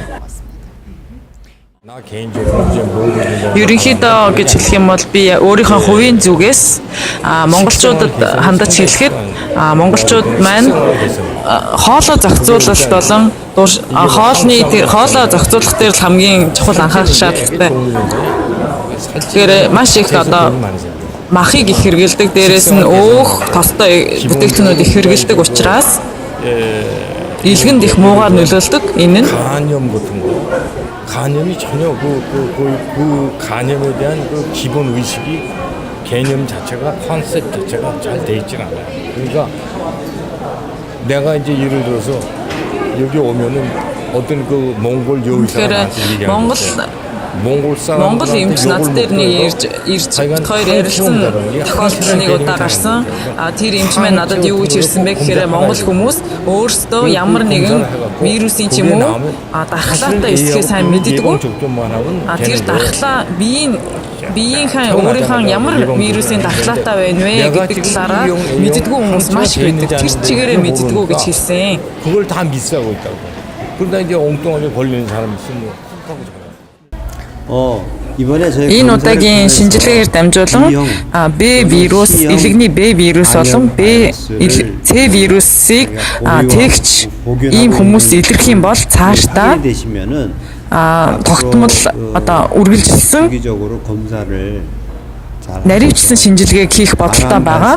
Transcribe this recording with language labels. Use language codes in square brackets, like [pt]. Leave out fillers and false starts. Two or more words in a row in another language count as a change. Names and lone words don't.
[mn] Ерөнхийдөө гэж хэлэх юм бол би өөрийнхөө хувийн зүгээс монголчуудад хандаж хэлэхэд монголчууд маань хоолой зохицуулалт болон хоолой зохицуулах дээр л хамгийн чухал анхаарах шаардлагатай. Тэгэхээр маш их одоо махыг их хэрэгэлдэг, дээрээс нь өөх тостой бүтээгдэхүүнүүд их хэрэгэлдэг учраас илгэнд их муугаар нөлөөлдөг. Энэ нь [ko] 간염이 전혀 그 간염에 대한 그 기본 의식이 개념 자체가 컨셉 자체가 잘 돼 있지는 않아요. 그러니까 내가 이제 예를 들어서 여기 오면은 어떤 그 몽골 요리사가 [mn] Монгол эмч над дээр нэг ирж хоёр ярилцсан тохиолдол нэг удаа гарсан. Тэр эмч маань надад юу гэж ирсэн бэ гэхээр монгол хүмүүс өөрсдөө ямар нэгэн вирусын ч юм уу дархлаатай эсэхээ сайн мэддэггүй. Тэр дархлаа биеийнхээ өөрийнхөө ямар вирусын дархлаатай байна вэ гэдэг талаараа мэддэггүй хүмүүс маш их байдаг. Тэр чигээрээ мэддэггүй гэж хэлсэн. [ko] 그걸 다 미스하고 있다고. 그러다 이제 엉뚱하게 걸리는 사람이 있으면 [mn] Энэ удаагийн шинжилгээгээр дамжуулан B вирус, илгэний B вирус болон C вирусыг тэгч ийм хүмүүс илэрх юм бол цаашдаа тогтмол одоо үргэлжилсэн наривчсан шинжилгээг хийх бодолтой байгаа.